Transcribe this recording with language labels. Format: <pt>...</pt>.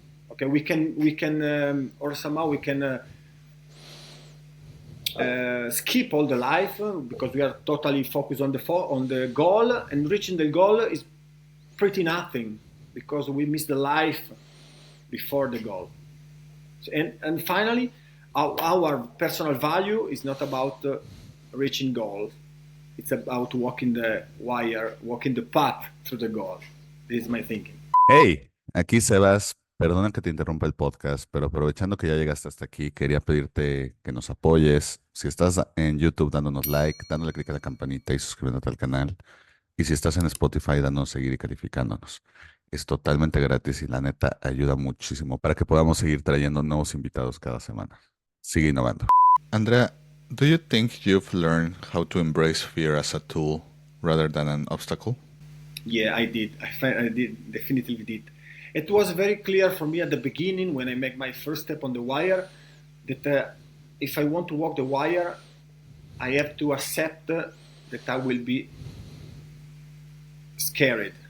<en>Okay, we can or somehow we can skip all the life because we are totally focused on the goal, and reaching the goal is pretty nothing because we miss the life before the goal. So, and finally, our personal value is not about reaching goals. It's about walking the wire, walking the path through the goal. This is my thinking.</en> <es>Hey, aquí Sebas. Perdona que te interrumpa el podcast, pero aprovechando que ya llegaste hasta aquí, quería pedirte que nos apoyes. Si estás en YouTube, dándonos like, dándole click a la campanita y suscribiéndote al canal. Y si estás en Spotify, dándonos seguir y calificándonos. Es totalmente gratis y la neta ayuda muchísimo para que podamos seguir trayendo nuevos invitados cada semana. Sigue innovando.</es> <en>Andrea, do you think you've learned how to embrace fear as a tool rather than an obstacle? Yeah, I did. I did, definitely did. It was very clear for me at the beginning when I make my first step on the wire that if I want to walk the wire, I have to accept that I will be scared.</en>